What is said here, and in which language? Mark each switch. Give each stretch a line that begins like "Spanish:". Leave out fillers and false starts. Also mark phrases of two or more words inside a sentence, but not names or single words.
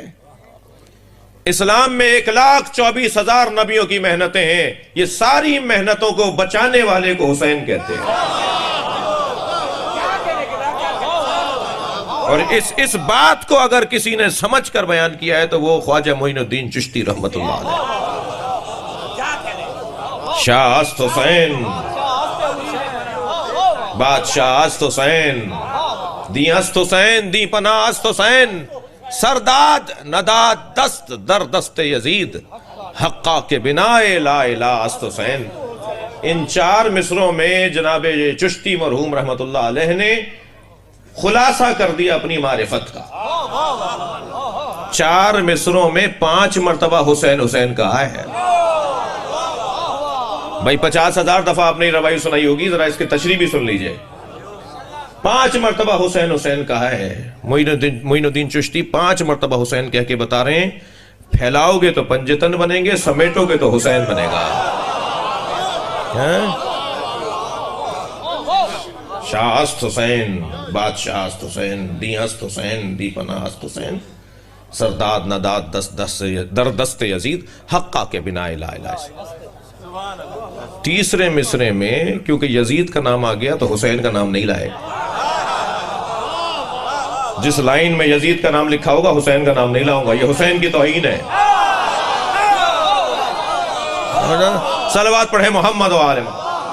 Urdu: اسلام میں 1,24,000 نبیوں کی محنتیں ہیں، یہ ساری محنتوں کو بچانے والے کو حسین کہتے ہیں۔ اور اس بات کو اگر کسی نے سمجھ کر بیان کیا ہے تو وہ خواجہ معین الدین چشتی
Arabic: رحمت اللہ علیہ۔
Persian: شاہ است حسین، بادشاہ است حسین، دی است حسین، دی پناہ است حسین، سرداد نداد دست در دست یزید، حقا کے بنائے لا الہ است حسین۔
Urdu: ان 4 مصروں میں جناب چشتی مرحوم
Arabic: رحمت اللہ علیہ
Urdu: نے خلاصہ کر دیا اپنی معرفت کا۔ 4 مصروں میں 5 مرتبہ حسین حسین کہا ہے۔ بھائی 50,000 دفعہ آپ نے روایت سنائی ہوگی، ذرا اس کی تشریح بھی سن لیجئے۔ 5 مرتبہ حسین حسین کہا ہے۔ معین الدین چشتی 5 مرتبہ حسین کہہ کے بتا رہے ہیں، پھیلاؤ گے تو پنجتن بنیں گے، سمیٹو گے تو حسین بنے گا۔
Persian: شاہ است حسین، بادشاہ است حسین، دی است حسین، دی پناہ است حسین، سرداد نداد در دست یزید، حقا کے بنائے لا الہ۔
Urdu: تیسرے مصرے میں کیونکہ یزید کا نام آ گیا تو حسین کا نام نہیں لائے۔ جس لائن میں یزید کا نام لکھا ہوگا حسین کا نام نہیں لاؤں گا، یہ حسین کی توہین ہے۔ صلوات پڑھیں محمد و آل محمد۔